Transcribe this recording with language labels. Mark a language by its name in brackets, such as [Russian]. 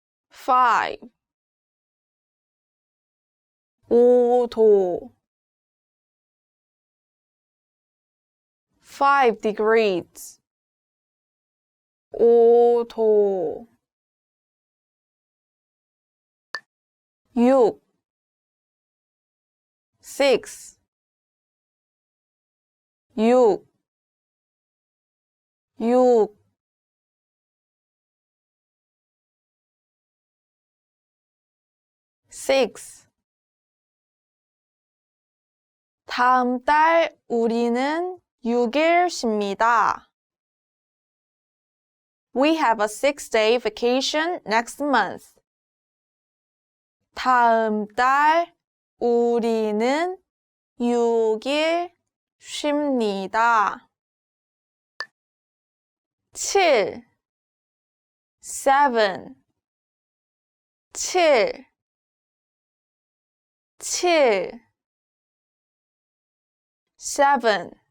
[Korean] 5 5도 5 degrees 5도 6 6 6 6 6 다음 달 우리는 6일 쉽니다. [English] We have a 6-day vacation next month. [Korean] 다음 달 우리는 6일 쉽니다. 7 7 7 7 7